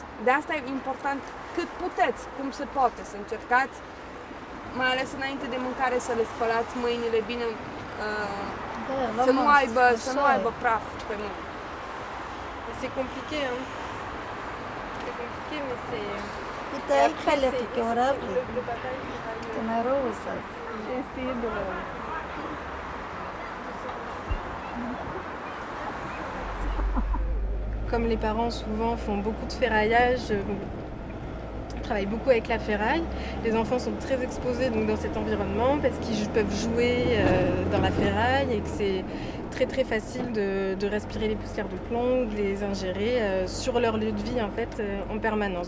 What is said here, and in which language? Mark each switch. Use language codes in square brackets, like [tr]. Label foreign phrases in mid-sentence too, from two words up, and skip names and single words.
[ro] De asta e important cât puteți, cum se poate, să încercați, mai ales înainte de mâncare, să le spălați mâinile bine, să nu aibă praf pe mâini. [fr] C'est compliqué, hein. C'est compliqué, mais c'est... [ro] Uite, aici le picăurări. [fr] J'ai essayé de... Comme les parents souvent font beaucoup de ferraillage, travaillent beaucoup avec la ferraille, les enfants sont très exposés donc, dans cet environnement parce qu'ils peuvent jouer dans la ferraille et que c'est très très facile de respirer les poussières de plomb ou de les ingérer sur leur lieu de vie en fait en permanence.